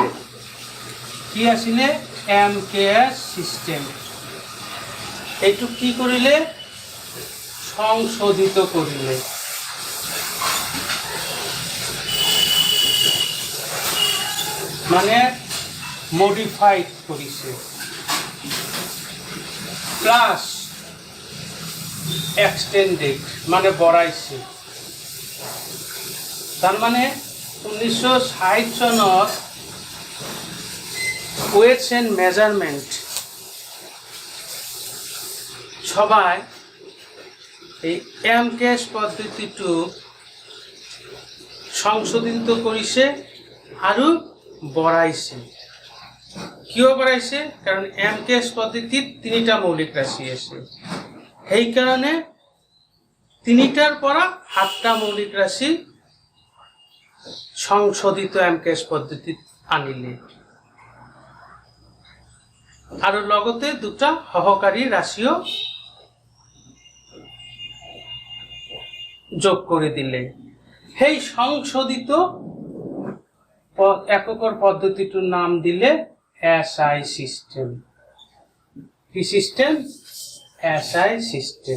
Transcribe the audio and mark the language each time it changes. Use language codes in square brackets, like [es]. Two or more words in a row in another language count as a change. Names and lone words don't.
[as] কি আছিলে? [en] MKS system. [as] এইটো কি কৰিলে? সংশোধিত কৰিলে। মানে মডিফাইড কৰিছে, [en] plus extended [as] মানে বঢ়াইছে। তার মানে 1960 চনত [en] weights and measurement [as] সবাই এই এমকেএস পদ্ধতিটো সংশোধিত কৰিছে আৰু বঢ়াইছে। কিয় বঢ়াইছে? কারণ এমকেএস পদ্ধতিত তিনটা মৌলিক রাশি আছে। সেই কারণে তিনটার পৰা 7টা মৌলিক রাশি সংশোধিত এমকেএস পদ্ধতিত আনিলে। আৰু লগতে দুটা সহকারী রাশিও যোগ করে দিলে। সেই সংশোধিত এককৰ পদ্ধতিটোৰ নাম দিলে [en] SI system. [as] কি সিস্টেম? [en] SI system.